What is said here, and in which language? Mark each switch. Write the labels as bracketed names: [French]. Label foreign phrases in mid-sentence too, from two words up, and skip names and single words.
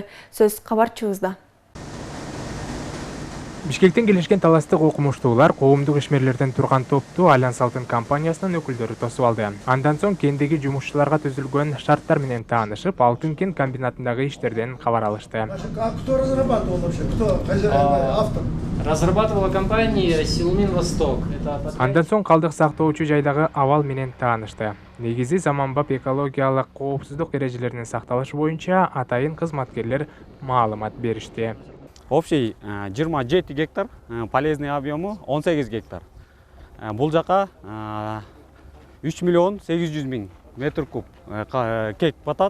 [Kyrgyz] Сөз кабарчыбызда. Бишкектен келишкен таластык окумуштуулар коомдук ишмерлерден турган топту Альянс алтын компаниясынын өкүлдөрү тосуп алды. Андан соң кендеги жумушчуларга түзүлгөн шарттар менен таанышып, алтын кен комбинатындагы иштерден кабар алышты. [Russian] Кто разрабатывал вообще? Кто автор? Разрабатывала компания Силумин Восток. [Kyrgyz] Андан соң калдык сактоочу жайдагы абал менен таанышты. Негизи заманбап экологиялык коопсуздук эрежелеринин сакталышы боюнча атайын кызматкерлер маалымат беришти. [Russian] Общий 27 гектар, полезный объему 18 гектар. [Kyrgyz] Бул жака 3 миллион 800 миң метр куб кек батат.